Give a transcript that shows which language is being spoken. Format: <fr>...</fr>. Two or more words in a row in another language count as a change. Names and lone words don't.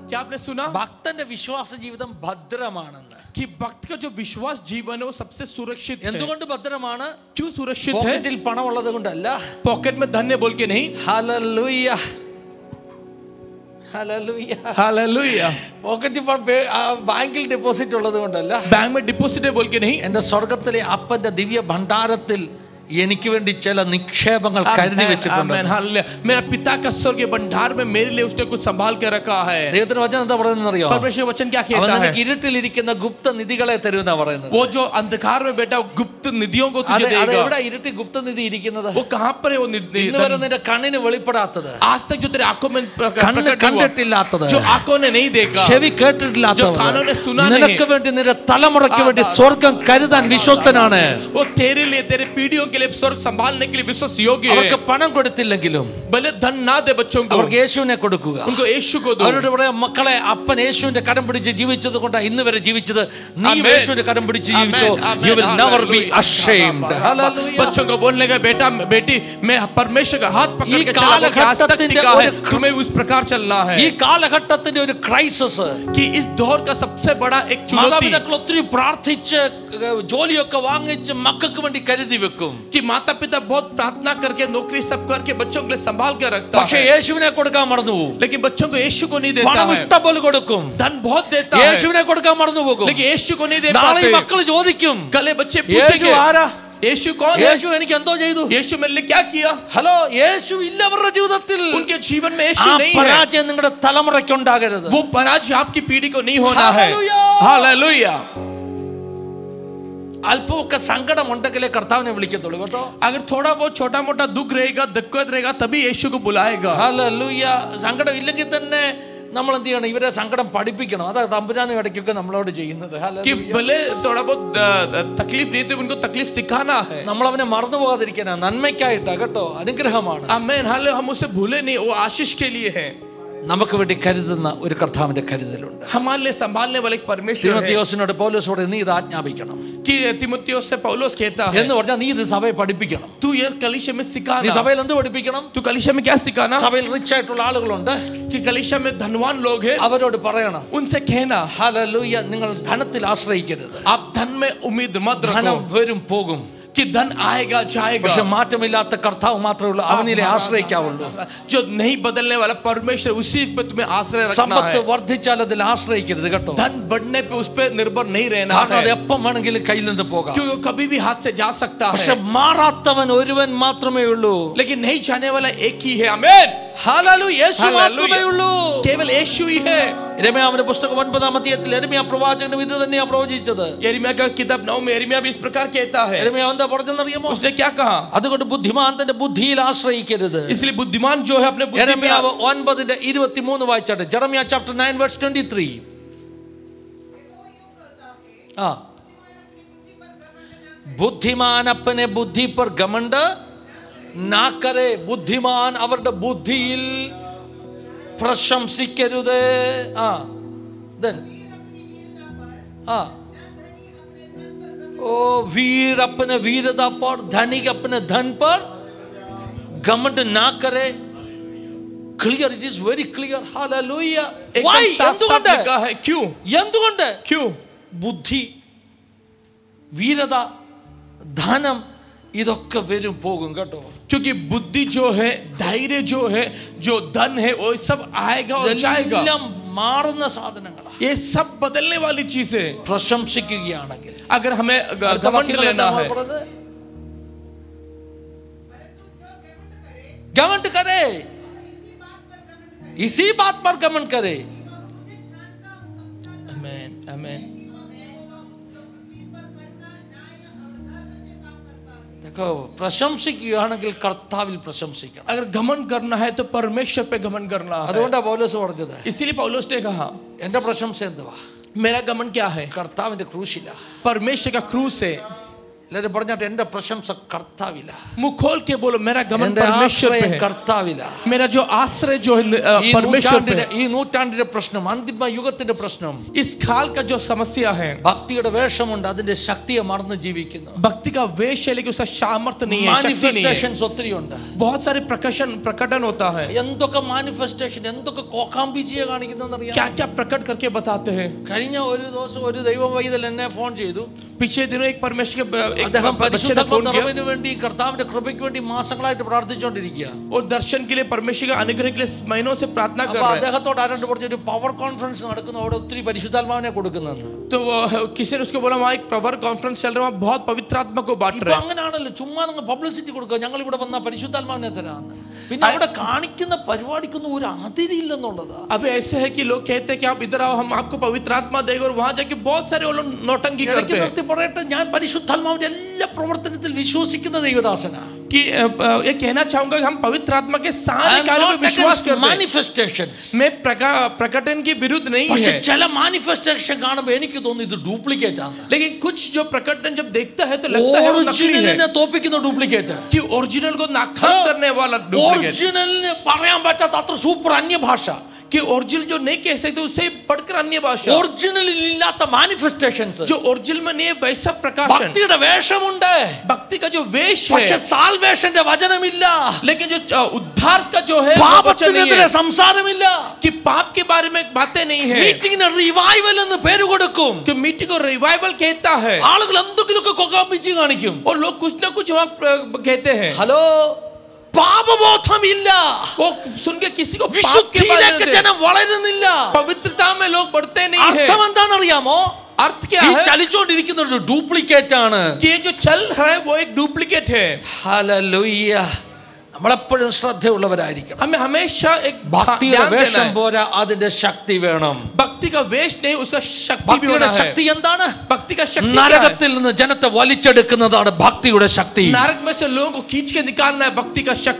<hi>आपने सुना</hi> <ml>ഭക്തന്റെ വിശ്വാസ ജീവിതം ഭദ്രമാണെന്ന്.</ml> <hi>कि भक्त का जो विश्वास जीवन है वो सबसे सुरक्षित है।</hi> <ml>എന്തുകൊണ്ട് ഭദ്രമാണ്?</ml> <hi>क्यों सुरक्षित है?</hi> <ml>പോക്കറ്റിൽ പണമുള്ളത് കൊണ്ടല്ല.</ml> <hi>पॉकेट में धन है बोल के नहीं।</hi> <ml>ഹല്ലേലൂയ, ഹല്ലേലൂയ,</ml> <hi>हालेलुया।</hi> <ml>പോക്കറ്റിൽ ബാങ്കിൽ ഡെപ്പോസിറ്റ് ഉള്ളത് കൊണ്ടല്ല.</ml> <hi>बैंक में डिपॉजिट है बोल के नहीं।</hi> <ml>എന്റെ സ്വർഗത്തിലെ അപ്പന്റെ ദിവ്യ ഭണ്ഡാരത്തിൽ എനിക്ക് വേണ്ടി ചില നിക്ഷേപങ്ങൾ കരുതി വെച്ചിട്ടുണ്ട്.</ml> <hi>आमेन, हालेलुया। मेरा पिता का स्वर्गीय भंडार में मेरे लिए उसने कुछ संभाल के रखा है।</hi> <ml>ദൈവത്തിന്റെ വചനം എന്താ പറയുന്നത് അറിയോ?</ml> <hi>परमेश्वर वचन क्या कहता</hi> <ml>അവൻ</ml> <hi>है?</hi> <ml>നിനക്ക് ഇരുട്ടിലിരിക്കുന്ന ഗുപ്ത നിധികളെ തരുമെന്നാ പറയുന്നത്.</ml> <hi>वो जो अंधकार में बैठा गुप्त निधियों को तुझे</hi> <ml>അത്</ml> <hi>देगा।</hi> <ml>എവിടെ ഇരുട്ടി ഗുപ്ത നിധി ഇരിക്കുന്നത്?</ml> <hi>वो कहाँ पर है वो</hi> <ml>ഇന്ന് വരെ നിന്റെ കണ്ണിന് വെളിപ്പെടാത്തത്,</ml> <hi>आज तक जो तेरे आंखों में</hi> <ml>കണ്ണ് കണ്ടിട്ടില്ലാത്തത്,</ml> <hi>जो आंखों ने नहीं देखा,</hi> <ml>ചെവി</ml> <hi>जो</hi> <ml>കേട്ടിട്ടില്ലാത്തത്,</ml> <hi>कानों ने सुना नहीं,</hi> <ml>നിനക്ക് വേണ്ടി നിന്റെ തലമുറയ്ക്ക് വേണ്ടി സ്വർഗം കരുതാൻ വിശ്വസ്തനാണ്.</ml> <hi>वो तेरे लिए तेरे पीढ़ियों के लिए स्वर्ग संभालने के लिए विश्वास योग्य है।</hi> <ml>അവർക്ക് പണം കൊടുത്തില്ലെങ്കിലും</ml> <hi>भले धन ना दे बच्चों को,</hi> <ml>അവർക്ക് യേശുവിനെ കൊടുക്കുക.</ml> <hi>उनको यीशु को दो।</hi> <ml>അവരോട് പറയാം, മക്കളെ അപ്പൻ യേശുവിന്റെ കരം പിടിച്ച് ജീവിച്ചത് കൊണ്ടാണ് ഇന്ന് വരെ ജീവിച്ചത്. നീ</ml> <en>Amen.</en> <ml>യേശുവിന്റെ കരം പിടിച്ച് ജീവിച്ചോ,</ml> <en>Amen. you will never be Hallelujah. ashamed. Hallelujah.</en> <hi>बच्चों को बोलने का बेटा बेटी मैं परमेश्वर का हाथ पकड़ ये के चला, वो आज तक</hi> <ml>कालघट्टത്തിന്റെ</ml> <hi>टिका है,</hi> <ml>ഒരു</ml> <hi>तुम्हें उस प्रकार चलना है।</hi> <ml>ഈ കാലഘട്ടത്തിന്റെ ഒരു ക്രൈസിസ്,</ml> <hi>कि इस दौर का सबसे बड़ा एक चुनौती,</hi> <ml>മാതാപിതാക്കൾ ഒത്തിരി പ്രാർത്ഥിച്ച് ജോലിയൊക്കെ വാങ്ങിച്ച് മക്കൾക്ക് വേണ്ടി കരുതി വെക്കും.</ml> <hi>कि माता पिता बहुत प्रार्थना करके नौकरी सब करके बच्चों के लिए संभाल के रखता</hi> <ml>പക്ഷേ</ml> <hi>है,</hi> <ml>യേശുവിനെ കൊടുക്കാൻ മറന്നു പോകും.</ml> <hi>लेकिन बच्चों को यीशु को नहीं देता</hi> <ml>പണം</ml> <hi>है।</hi> <ml>ഇഷ്ടം പോലെ കൊടുക്കും,</ml> <hi>धन बहुत देता है,</hi> <ml>യേശുവിനെ കൊടുക്കാൻ മറന്നു പോകും.</ml> <hi>लेकिन यीशु को नहीं दे</hi> <ml>നാളെ ഈ</ml> <hi>पाते।</hi> <ml>മക്കൾ ചോദിക്കും,</ml> <hi>कले बच्चे</hi> <ml>യേശു</ml> <hi>पूछेंगे</hi> <ml>ആരാ?</ml> <hi>यीशु कौन है?</hi> <ml>യേശു എനിക്ക് എന്തോ ചെയ്തു?</ml> <hi>यीशु मेरे लिए क्या किया?</hi> <ml>ഹലോ, യേശു ഇല്ല അവരുടെ ജീവിതത്തിൽ.</ml> <hi>उनके जीवन में</hi> <ml>ആ</ml> <hi>यीशु नहीं है।</hi> <ml>പരാജയം നിങ്ങളുടെ തലമുറയ്ക്ക് ഉണ്ടാകരുത്.</ml> <hi>वो पराजय आपकी पीढ़ी को नहीं होना है।</hi> <en>Hallelujah.</en> <hi>हालेलुया।</hi> <ml>അല്പമൊക്കെ സങ്കടം ഉണ്ടെങ്കിലേ കർത്താവിനെ വിളിക്കത്തുള്ളൂ കേട്ടോ.</ml> <hi>अगर थोड़ा बहुत छोटा मोटा दुख रहेगा, दिक्कत रहेगा, तभी यीशु को बुलाएगा।</hi> <ml>ഹല്ലേലൂയ. സങ്കടം ഇല്ലെങ്കിൽ തന്നെ നമ്മൾ എന്ത് ചെയ്യണം? ഇവരെ സങ്കടം പഠിപ്പിക്കണം. അതാ തമ്പുരാനും ഇടയ്ക്കൊക്കെ നമ്മളോട് ചെയ്യുന്നത്.</ml> <hi>कि भले थोड़ा बहुत तकलीफ नहीं तो उनको तकलीफ सिखाना है।</hi> <ml>നമ്മൾ അവനെ മറന്നു പോകാതിരിക്കാനാ, നന്മയ്ക്കായിട്ടാ കേട്ടോ, അനുഗ്രഹമാണ്.</ml> <hi>आमीन, हालेलुया। हम उसे भूले नहीं, वो आशीष के लिए है।</hi> <ml>നമുക്ക് വേണ്ടി കരുതുന്ന ഒരു കർത്താവിന്റെ കരുതലുണ്ട്.</ml> <hi>हमारे लिए संभालने वाले एक परमेश्वर है।</hi> <ml>തിമോത്തിയോസിനോട് പൗലോസോട് നീ ഇത് ആജ്ഞാപിക്കണം</ml> <hi>कि तिमुथियुस से पौलुस कहता है,</hi> <ml>എന്ന് പറഞ്ഞാൽ നീ ഇത് സഭയെ പഠിപ്പിക്കണം.</ml> <hi>तू ये कलीसिया में</hi> <ml>നീ</ml> <hi>सिखाना।</hi> <ml>സഭയിൽ എന്ത് പഠിപ്പിക്കണം?</ml> <hi>तू कलीसिया में क्या सिखाना?</hi> <ml>സഭയിൽ റിച്ച് ആയിട്ടുള്ള ആളുകളുണ്ട്,</ml> <hi>कि कलीसिया में धनवान लोग हैं,</hi> <ml>അവരോട് പറയണം,</ml> <hi>उनसे कहना</hi> <ml>ഹല്ലേലൂയ, നിങ്ങൾ ധനത്തിൽ ആശ്രയിക്കരുത്.</ml> <hi>आप धन में उम्मीद मत</hi> <ml>ധനം</ml> <hi>रखो,</hi> <ml>വരും പോകും,</ml> <hi>कि धन आएगा जाएगा,</hi> <ml>പക്ഷെ മാറ്റമില്ലാത്ത കർത്താവ് മാത്രമേ ഉള്ളൂ, അവനിലെ ആശ്രയിക്കാവുള്ളൂ.</ml> <hi>जो नहीं बदलने वाला परमेश्वर, उसी पे तुम्हें आश्रय रखना</hi> <ml>സമ്പത്ത്</ml> <hi>है।</hi> <ml>വർദ്ധിച്ചാൽ അതിൽ ആശ്രയിക്കരുത് കേട്ടോ.</ml> <hi>धन बढ़ने पे उस पे निर्भर नहीं रहना</hi> <ml>കാരണം അത്</ml> <hi>है,</hi> <ml>എപ്പം വേണമെങ്കിലും കയ്യിൽ നിന്ന് പോകാം.</ml> <hi>क्योंकि वो कभी भी हाथ से जा सकता</hi> <ml>പക്ഷെ</ml> <hi>है,</hi> <ml>മാറാത്തവൻ ഒരുവൻ മാത്രമേ ഉള്ളൂ.</ml> <hi>लेकिन नहीं जाने वाला एक ही है। आमीन,</hi> <ml>ഹല്ലേലൂയ, യേശു മാത്രമേ ഉള്ളൂ.</ml> <hi>केवल यीशु ही है।</hi> <ml>യെരമ്യാവിന്റെ പുസ്തകം 9-ാം അധ്യായത്തിൽ യെരമ്യാ പ്രവാചകനും ഇത് തന്നെയാ പ്രവചിച്ചത്.</ml> <hi>यिर्मयाह का किताब 9 में यिर्मयाह भी इस प्रकार कहता है।</hi> <ml>യെരമ്യാ എന്താ പറഞ്ഞെന്നറിയാമോ?</ml> <hi>उसने क्या कहा?</hi> <ml>അതുകൊണ്ട് ബുദ്ധിമാൻ തന്റെ ബുദ്ധിയിൽ ആശ്രയിക്കരുത്.</ml> <hi>इसलिए बुद्धिमान जो है अपने बुद्धि में</hi> <ml>യെരമ്യാവ് 9:23 വായിച്ചാട്ടെ. ജെറമ്യാ</ml> <en>chapter 9 verse 23.</en> <hi>बुद्धिमान अपने बुद्धि पर घमंड ना करे.</hi> <ml>बुद्धिमान അവരുടെ ബുദ്ധിയിൽ പ്രശംസിക്കരുത്.</ml> <hi>ओ वीर अपने वीरता पर, धनिक अपने धन पर घमंड ना करे.</hi> <en>Clear, it is very clear. Hallelujah. Why?</en> <hi>साफ लिखा है। क्यों?</hi> <ml>എന്തുകൊണ്ട്?</ml> <hi>क्यों?</hi> <ml>ബുദ്ധി, വീരത, ധനം ഇതൊക്കെ വരും പോകും കേട്ടോ.</ml> <hi>क्योंकि बुद्धि जो है, धैर्य जो है, जो धन है, वो सब आएगा और जाएगा।</hi> <ml>എല്ലാം മാറുന്ന സാധനങ്ങളാണ്.</ml> <hi>ये सब बदलने वाली चीज है।</hi> <ml>പ്രശംസിക്കുകയാണെങ്കിൽ</ml> <hi>अगर हमें घमंड लेना है, घमंड करे, इसी बात पर घमंड करे. आमीन, आमीन। देखो,</hi> <ml>പ്രശംസിക്കുകയാണെങ്കിൽ കർത്താവിൽ പ്രശംസിക്കണം.</ml> <hi>अगर घमंड करना है तो परमेश्वर पे घमंड करना है।</hi> <ml>അതുകൊണ്ടാണ് പൗലോസ് പറഞ്ഞത്,</ml> <hi>इसीलिए पौलुस ने कहा,</hi> <ml>എന്റെ പ്രശംസ എന്തുവാ?</ml> <hi>मेरा घमंड क्या है?</hi> <ml>കർത്താവിന്റെ ക്രൂശില.</ml> <hi>परमेश्वर का क्रूस है।</hi> <ml>എല്ലാവരും പറഞ്ഞാട്ടെ, എന്റെ പ്രശംസ കർത്താവില,</ml> <hi>मुंह खोल के बोलो मेरा गमन</hi> <ml>എന്റെ</ml> <hi>परमेश्वर पे</hi> <ml>ആശ്രയം</ml> <hi>है,</hi> <ml>കർത്താവില.</ml> <hi>मेरा जो आश्रय जो है परमेश्वर पे है.</hi> <ml>ഈ നൂറ്റാണ്ടിന്റെ പ്രശ്നം, അന്തിമ യുഗത്തിന്റെ പ്രശ്നം,</ml> <hi>इस काल का जो समस्या है,</hi> <ml>ഭക്തിയുടെ വേഷമുണ്ട്, അതിന്റെ ശക്തിയെ മറന്ന് ജീവിക്കുന്നു.</ml> <hi>भक्ति का वेश है लेकिन उसका सामर्थ्य नहीं है, शक्ति नहीं है.</hi> <ml>മാനിഫെസ്റ്റേഷൻസ് ഒത്തിരി ഉണ്ട്.</ml> <hi>बहुत सारे प्रकटन होता है.</hi> <ml>എന്തൊക്കെ മാനിഫെസ്റ്റേഷൻ, എന്തൊക്കെ കോക്കാമ്പിച്ചിയെ കാണിക്കുന്നറിയാം.</ml> <hi>क्या क्या प्रकट करके बताते हैं.</hi> <ml>കഴിഞ്ഞ ഒരു ദിവസം ഒരു ദൈവ വൈദ്യൻ എന്നെ ഫോൺ ചെയ്തു.</ml> <hi>पिछले दिनों एक परमेश्वर के</hi> <ml>അദ്ദേഹം</ml> <hi>बच्चे ने फोन किया</hi> <ml>പരിശുദ്ധാത്മാവിന് വേണ്ടി കർത്താവിന്റെ കൃപയ്ക്ക് വേണ്ടി മാസങ്ങളായിട്ട് പ്രാർത്ഥിച്ചുകൊണ്ടിരിക്കുക.</ml> <hi>और दर्शन के लिए परमेश्वर का अनुग्रह के लिए महीनों से प्रार्थना कर</hi> <ml>അപ്പൊ</ml> <hi>रहा है.</hi> <ml>അദ്ദേഹത്തോട് ആരാണ്ട് പറഞ്ഞു, ഒരു</ml> <en>power conference</en> <ml>നടക്കുന്നു, അവിടെ ഒത്തിരി പരിശുദ്ധാത്മാവിനെ കൊടുക്കുന്നെന്ന്.</ml> <hi>तो किसी ने उसको बोला वहाँ एक</hi> <en>power conference</en> <hi>चल रहा है, वहाँ बहुत पवित्र आत्मा को बांट</hi> <ml>ഇപ്പൊ</ml> <hi>रहे हैं.</hi> <ml>അങ്ങനെയാണല്ലോ, ചുമ്മാ നിങ്ങൾ പബ്ലിസിറ്റി കൊടുക്കുക, ഞങ്ങൾ ഇവിടെ വന്ന പരിശുദ്ധാത്മാവിനെ തരാന്ന്. പിന്നെ അവിടെ കാണിക്കുന്ന പരിപാടിക്കൊന്നും ഒരു അതിരില്ലെന്നുള്ളതാ.</ml> <hi>अब ऐसे है कि लोग कहते हैं कि आप इधर आओ, हम आपको पवित्र आत्मा देंगे, और वहाँ जाके बहुत सारे वो लोग नौटंकी</hi> <ml>ഇടയ്ക്ക്</ml> <hi>करते हैं</hi> <ml>നിർത്തി പറയട്ടെ, ഞാൻ പരിശുദ്ധാത്മാവിന്റെ എല്ലാ പ്രവർത്തനത്തിൽ വിശ്വസിക്കുന്ന ദൈവദാസനാ.</ml> <hi>कि ये कहना चाहूंगा कि हम पवित्र आत्मा के सारे कार्यों में विश्वास करते हैं.</hi> <ml>മാനിഫെസ്റ്റേഷൻസ്,</ml> <hi>मैं प्रकटन के विरुद्ध नहीं</hi> <ml>പക്ഷെ</ml> <hi>है,</hi> <ml>ചില മാനിഫെസ്റ്റേഷൻ കാണുമ്പോൾ എനിക്ക് തോന്നുന്നു ഇത് ഡ്യൂപ്ലിക്കേറ്റ് ആണ്.</ml> <hi>लेकिन कुछ जो प्रकटन जब देखता है तो लगता है वो नकली है,</hi> <ml>ഒറിജിനലിനെ തോപ്പിക്കുന്ന ഡ്യൂപ്ലിക്കേറ്റ്.</ml> <hi>कि ओरिजिनल को नाकाम करने वाला डुप्लीकेट,</hi> <ml>ഒറിജിനലിന് പറയാൻ പറ്റാത്ത അത്ര സൂപ്പർ അന്യഭാഷ,</ml> <hi>कि ओरिजिनल जो नहीं कह सकते उससे बढ़कर अन्य भाषा,</hi> <ml>ഒറിജിനലിൽ ഇല്ലാത്ത മാനിഫെസ്റ്റേഷൻസ്.</ml> <hi>जो ओरिजिनल में नहीं है वैसा प्रकाशन.</hi> <ml>ഭക്തിയുടെ വേഷമുണ്ട്,</ml> <hi>भक्ति का जो वेश</hi> <ml>പക്ഷെ</ml> <hi>है,</hi> <ml>സാൽവേഷന്റെ വചനമില്ല,</ml> <hi>लेकिन जो उद्धार का जो है वो वचन नहीं</hi> <ml>പാപത്തിനെതിരെ</ml> <hi>है,</hi> <ml>സംസാരമില്ല.</ml> <hi>कि पाप के बारे में बातें नहीं है,</hi> <ml>മീറ്റിംഗിന് റിവൈവൽ എന്ന് പേര് കൊടുക്കും.</ml> <hi>कि मीटिंग को रिवाइवल कहता है,</hi> <ml>ആളുകൾ എന്തെങ്കിലുമൊക്കെ കൊക്കാമ്പിച്ച് കാണിക്കും.</ml> <hi>और लोग कुछ ना कुछ वहाँ कहते हैं.</hi> <ml>ഹലോ, പാപബോധമില്ല,</ml> <hi>वो सुन के किसी को पाप के बारे</hi> <ml>വിശുദ്ധിയിലേക്ക്</ml> <hi>में,</hi> <ml>ജനം വളരുന്നില്ല.</ml> <hi>पवित्रता में लोग बढ़ते नहीं है.</hi> <ml>അർത്ഥം എന്താണെന്നറിയാമോ?</ml> <hi>अर्थ क्या</hi> <ml>ഈ</ml> <hi>है?</hi> <ml>ചലിച്ചുകൊണ്ടിരിക്കുന്ന ഒരു ഡ്യൂപ്ലിക്കേറ്റ് ആണ്.</ml> <hi>कि ये जो चल रहा है वो एक डुप्लीकेट है.</hi> <ml>ഹല്ലേലൂയ. നമ്മളെപ്പോഴും ശ്രദ്ധയുള്ളവരായിരിക്കണം.</ml> <hi>हमें हमेशा एक</hi> <ml>ഭക്തിയുടെ</ml> <hi>ध्यान देना</hi> <ml>വേഷം</ml> <hi>है.</hi> <ml>പോരാ, അതിന്റെ ശക്തി വേണം.</ml> <hi>भक्ति का वेश नहीं, उसका शक्ति भी</hi> <ml>ഭക്തിയുടെ</ml> <hi>होना है.</hi> <ml>ശക്തി എന്താണ്?</ml> <hi>भक्ति का शक्ति क्या है?</hi> <ml>നരകത്തിൽ നിന്ന് ജനത്തെ വലിച്ചെടുക്കുന്നതാണ് ഭക്തിയുടെ ശക്തി.</ml> <hi>नरक में से लोगों को खींच के निकालना है भक्ति का शक्ति.</hi>